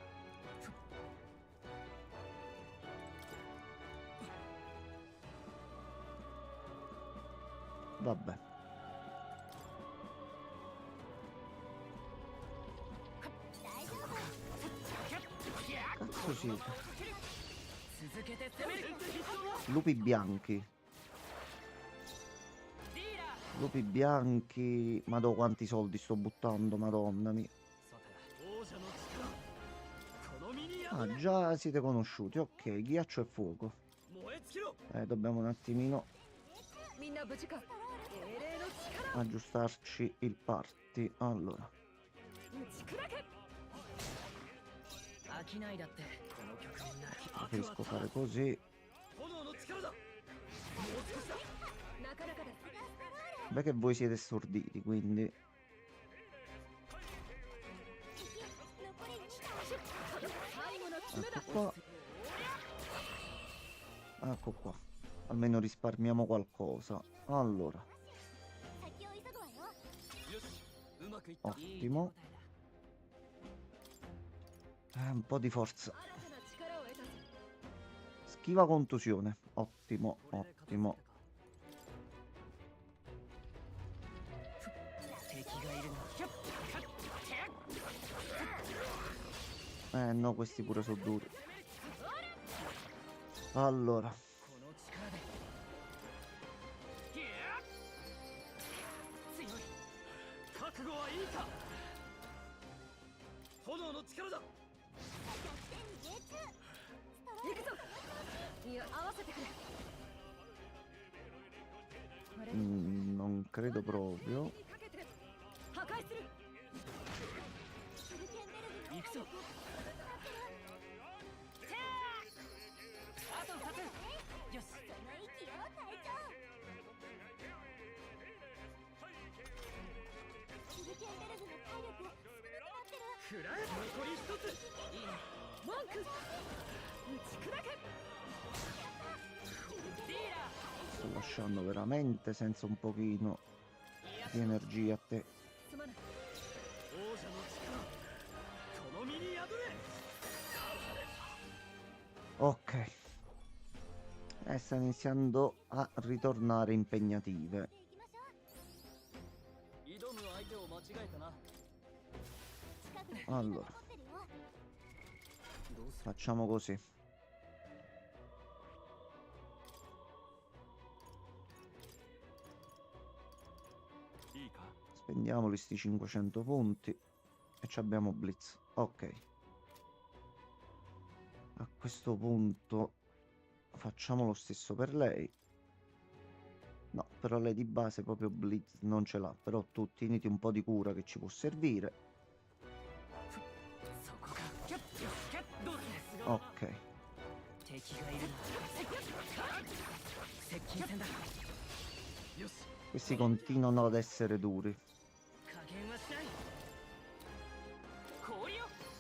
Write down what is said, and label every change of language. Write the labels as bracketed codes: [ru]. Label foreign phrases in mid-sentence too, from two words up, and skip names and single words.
[it] Vabbè. Cazzo siete? [ja] 続けて攻める [it] Lupi bianchi. [ja] ディーラー [it] Lupi bianchi. Madò quanti soldi sto buttando, madonna mia. [ja] さて王者の力この身に宿 [it] Ah, [ja] れ [it] già siete conosciuti. Ok, ghiaccio e fuoco. [ja] 燃え尽きろ [it] Dobbiamo un attimino [ja] みんな無事か精霊の力 [it] aggiustarci il party. Allora. [ja] 打ち砕け飽きないだってこの曲になる [it] Preferisco fare così. [ja] 炎の力だもう少しだなかなかだ [it] Beh che voi siete storditi, quindi. [ja] 残り2 最後の爪だ [it] Ecco qua. Ecco qua. Almeno risparmiamo qualcosa. Allora. [ja] 先を急ぐわよ。よしうまくいった [it] Ottimo. Un po' di forza. [ja] 新たな力を得たぞ [it] Schiva contusione. Ottimo, [ja] これで片付 [it] ottimo. [ja] けたか敵がいるな [it] No, questi pure sono duri. Allora. [ja] この力で強い覚悟はいいか炎の力だ逆転に命中。行くぞいや合わせてくれあれ [it] Non credo proprio. [ja] にかけて破壊するシュルケンベルグの行くぞあと2つよしその息よ隊長。シュルケンベルグの体力少なくなってる。くらえ残り1ついいね文句打ち砕けディーラ [it] Sto lasciando veramente senza un pochino [ja] ーいや [it] di energia a te. [ja] すまない王者の力この身に宿れ [it] Ok. Sta iniziando a ritornare impegnative. [ja] 行きましょう。挑む相手を間違えたな近くに [it] Allora. [ja] 残ってるよ。どうす [it] Facciamo così. Spendiamoli sti 500 punti. E ci abbiamo Blitz. Ok. A questo punto facciamo lo stesso per lei. No, però lei di base proprio Blitz non ce l'ha. Però tu tieniti un po' di cura che ci può servire. [ja] そこかどうする [it] Ok. [ja] 敵がいるな接近戦だよし [it] Questi continuano ad essere duri. [ja] 加減はしない氷よ